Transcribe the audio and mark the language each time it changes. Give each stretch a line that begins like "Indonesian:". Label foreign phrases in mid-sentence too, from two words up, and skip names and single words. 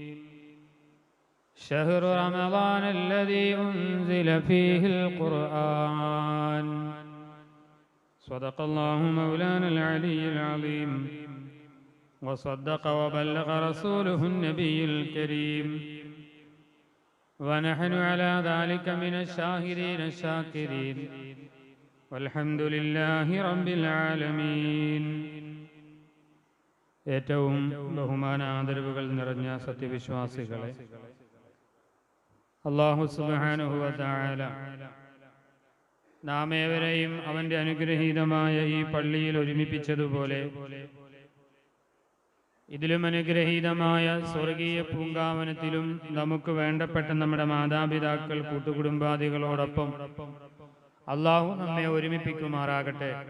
Arabic: شهر رمضان الذي أنزل فيه القرآن صدق الله مولانا العلي العظيم وصدق وبلغ رسوله النبي الكريم ونحن على ذلك من الشاهدين الشاكرين والحمد لله رب العالمين
Malayalam: ഏറ്റവും ബഹുമാന ആദരവുകൾ നിറഞ്ഞ സത്യവിശ്വാസികളെ
Arabic: الله سبحانه وتعالى
Malayalam: നാം ഏവരെയും അവന്റെ അനുഗ്രഹീതമായ ഈ പള്ളിയിൽ ഒരുമിപ്പിച്ചതുപോലെ ഇതിലും അനുഗ്രഹീതമായ സ്വർഗീയ പൂങ്കാവനത്തിലും നമുക്ക് വേണ്ടപ്പെട്ട നമ്മുടെ മാതാപിതാക്കൾ കൂട്ടുകുടുംബാദികളോടൊപ്പം അല്ലാഹു നമ്മെ ഒരുമിപ്പിക്കുമാറാകട്ടെ.